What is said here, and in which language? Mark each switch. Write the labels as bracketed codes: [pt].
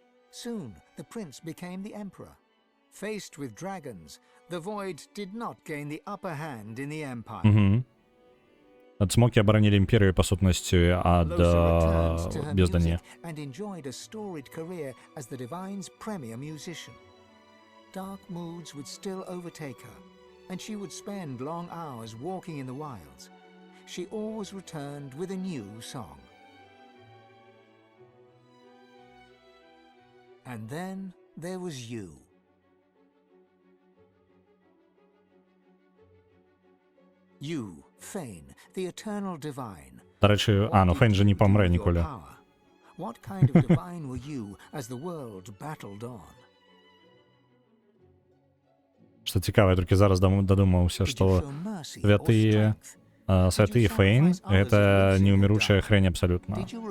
[en] Soon, the prince became the emperor. Faced with dragons, the Void did not gain the upper hand in the empire. [be] Цмокі абаранілі імперію, па сутнасці, ад бездані. [en] And enjoyed a storied career as the divine's premier musician. Dark moods would still overtake her, and she would spend long hours walking in the wilds. She always returned with a new song. And then there was you. You, Fane, the eternal divine. [uk] До речі, ну Фейн же не помре ніколи. [en] What kind of divine were you as the world battled on? [be] Што цікава, я толькі зараз дадумаўся, што святы Фейн — гэта неуміручая хрень абсалютна.